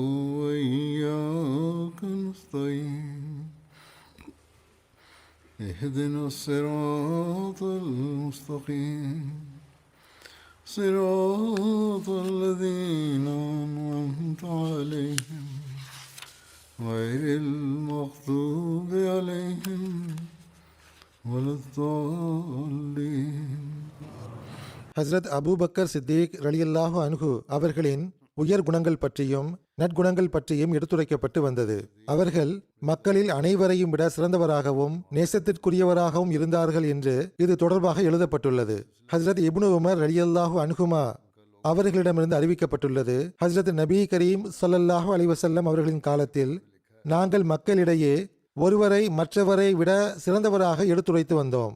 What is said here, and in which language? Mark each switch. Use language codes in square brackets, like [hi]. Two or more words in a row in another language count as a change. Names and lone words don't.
[ar] وإياك نستعين اهدنا الصراط المستقيم صراط الذين أنعمت عليهم غير المغضوب عليهم ولا الضالين. [ta] ஹஸ்ரத் அபூபக்கர் சித்திக் [ar] رضي الله عنه [ta] அவர்களின் உயர் குணங்கள் பற்றியும் நற்குணங்கள் பற்றியும் எடுத்துரைக்கப்பட்டு வந்தது. அவர்கள் மக்களில் அனைவரையும் விட சிறந்தவராகவும் நேசத்திற்குரியவராகவும் இருந்தார்கள் என்று இது தொடர்பாக எழுதப்பட்டுள்ளது. ஹஸ்ரத் இப்னு உமர் [ar] رضي الله عنهما [ta] அவர்களிடமிருந்து அறிவிக்கப்பட்டுள்ளது, ஹஸ்ரத் நபி கரீம் [ar] صلى الله عليه وسلم [ta] அவர்களின் காலத்தில் நாங்கள் மக்களிடையே ஒருவரை மற்றவரை விட சிறந்தவராக எடுத்துரைத்து வந்தோம்.